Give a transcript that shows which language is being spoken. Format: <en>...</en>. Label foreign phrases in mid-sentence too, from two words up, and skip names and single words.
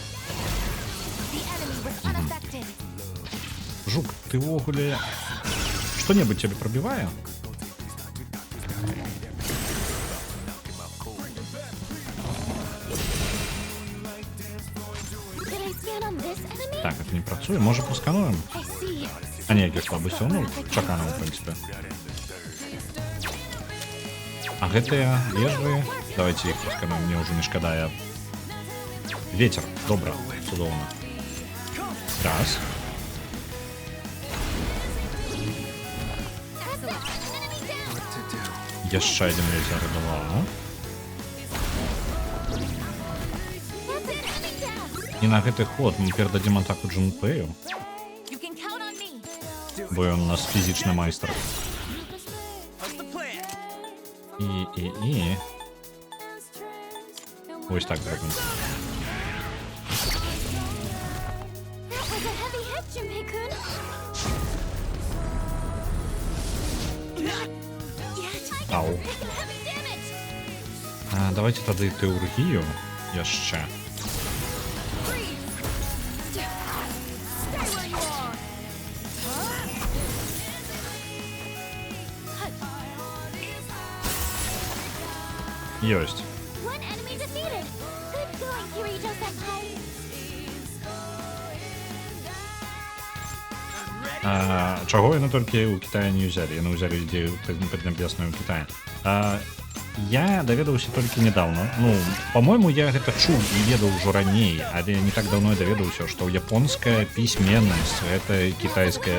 <be>Жук, ты вогуле...</be> <ru>что-нибудь тебе пробивае?</ru> <en>Did I scan on this enemy?</en> <be>Так, это не працуе, можа пускануем?</be> <en>I see.</en> <be>А ніякіх слабасцяў, ну, чакана, в прынцыпе. А гэтыя вежы, давайте іх пускануем, мне ўжо не шкада, я... Ветер, добра, цудоўна. Раз. Яшчэ адзін ветер, два. І на гэты ход мы перададзім атаку Джунпэю,</be> <en>You can count on me.</en> <be>бо ён у нас фізічны майстар. І...</be> <uk>Ось так зробимо.</uk> <en>That was a heavy hit, Junpei-kun. Ау. Heavy damage.</en> <be>А, давайте тады тэургію яшчэ.</be> <en>Stay where you are.</en> <be>Ёсць.</be> <en>One enemy defeated. Good going, Kirito-senpai.</en> <be>Чаго яны толькі ў Кітаі не ўзялі? Яны ўзялі ідзею паднябесную ў Кітаі. Я даведаўся толькі нядаўна. Ну, по-мойму, я гэта чуў і ведаў ужо раней, але не так даўно я даведаўся, што японская пісьменнасць, гэта кітайская...</be>